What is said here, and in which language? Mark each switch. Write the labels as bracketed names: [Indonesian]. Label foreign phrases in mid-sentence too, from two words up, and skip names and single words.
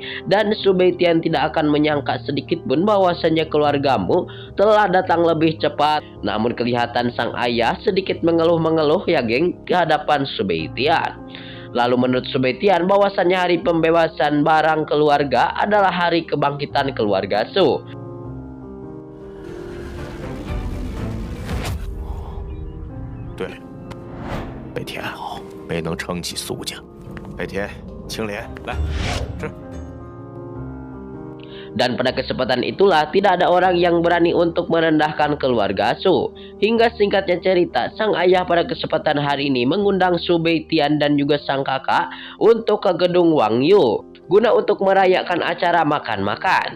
[Indonesian] Dan Subaitian tidak akan menyangka sedikit pun bahwasannya keluargamu telah datang lebih cepat. Namun kelihatan sang ayah sedikit mengeluh-mengeluh ya geng ke hadapan Subaitian. Lalu menurut Subaitian bahwasannya hari pembebasan barang keluarga adalah hari kebangkitan keluarga Su. [Chinese] 对，北田好，没能撑起苏家。北田，青莲，来，这。 [Indonesian] Dan pada kesempatan itulah tidak ada orang yang berani untuk merendahkan keluarga Su. Hingga singkatnya cerita, sang ayah pada kesempatan hari ini mengundang Subaitian dan juga sang kakak untuk ke gedung Wang Yu guna untuk merayakan acara makan-makan.